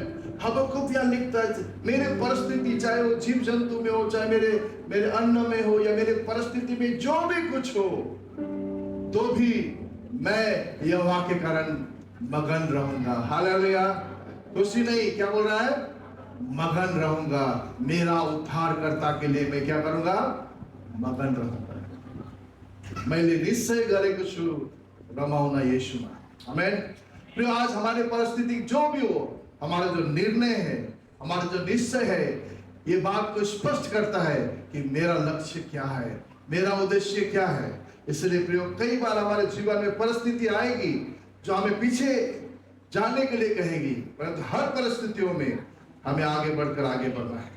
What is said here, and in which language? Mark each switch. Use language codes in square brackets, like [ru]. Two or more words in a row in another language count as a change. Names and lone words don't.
[hi] हबक्कुक यहाँ लिखता है, मेरे परिस्थिति, चाहे वो जीव जंतु में हो, चाहे मेरे अन्न में हो, या मेरे परिस्थिति में जो भी कुछ हो, तो भी मैं यहोवा के कारण मगन रहूंगा। हालेलुया। खुशी नहीं, क्या बोल रहा है? मगन रहूंगा। मेरा उद्धारकर्ता के लिए मैं क्या करूंगा? मगन रहूंगा। [ne] मैले निश्चय गरेको छु रमाउन यीशुमा। [hi] आमीन। प्रिय, आज हमारे परिस्थिति जो भी हो, हमारा जो निर्णय है, हमारा जो निश्चय है, ये बात को स्पष्ट करता है कि मेरा लक्ष्य क्या है, मेरा उद्देश्य क्या है। इसलिए प्रिय, कई बार हमारे जीवन में परिस्थिति आएगी जो हमें पीछे जाने के लिए कहेगी, परंतु हर परिस्थितियों में हमें आगे बढ़कर आगे बढ़ना है।